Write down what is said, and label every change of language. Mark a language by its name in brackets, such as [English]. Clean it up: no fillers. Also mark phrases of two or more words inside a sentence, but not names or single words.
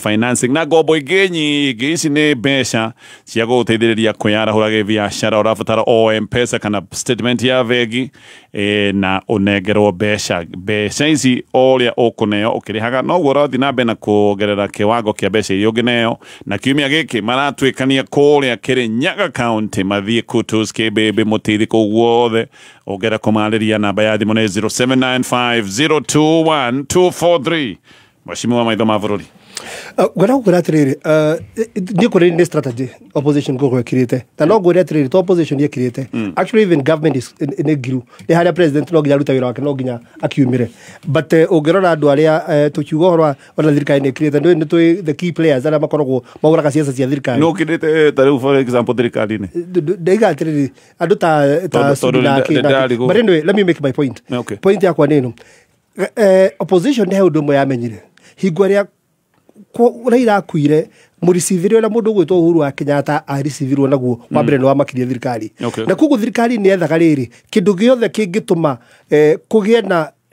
[Kikuyu] financing na ngombo ingĩ nyingĩ ici nĩ mbeca cia gũgũteithĩrĩria kwĩyarahũra gĩbiacara ũrabatara o M-Pesa kana statement ya bengi na ũnengerwo mbeca ici ũrĩa ũkũneo ũkĩrĩhaga noguo ũrathiĩ na mbere na kuongerera kĩwango kĩa mbeca iria ũngĩneo na kiumia gĩkĩ maratwĩkania kũrĩa Kirinyaga County mathiĩ Kutus Kĩbĩbĩ Mũtithi kũu guothe ũngĩenda kũmarĩria namba ya thimũ nĩ 0795021243 Mheshimiwa Maitho ma bũrũri gwena gũkwĩra atĩrĩrĩ nĩ kũrĩ nĩ [English] strategy opposition [Kikuyu] gũkorwo ĩkirĩte na no ngwĩre atĩrĩrĩ [English] to opposition [Kikuyu] ĩkirĩte [English] actually even government is [Kikuyu] nĩ ngiru nĩ harĩa president no nginya aruta wĩra wake no nginya akiumire but ũngĩrora andũ arĩa tũkiuga ũhoro ona thirikari nĩ ĩkirĩte nĩ tũĩ [English] the key players [Kikuyu] arĩa makoragwo magũraga ciaca cia thirikari no kĩrĩte ta rĩu [English] for example [Kikuyu] thirikari-inĩ ndaiga atĩrĩrĩ andũ ta [English] but anyway let me make my point [Kikuyu] point yakwa nĩ ĩno opposition nĩ he ũndũ ũmwe yamenyire hingo ĩrĩa Raila akuire mũricivire ũrĩa mũndũ ũgwĩtwo Uhuru wa Kenyatta aricivirwo naguo wa mbere nĩ wamakirie thirikari na koguo thirikari nĩ ethaga rĩrĩ kĩndũ gĩothe kĩngĩtũma kũgĩe na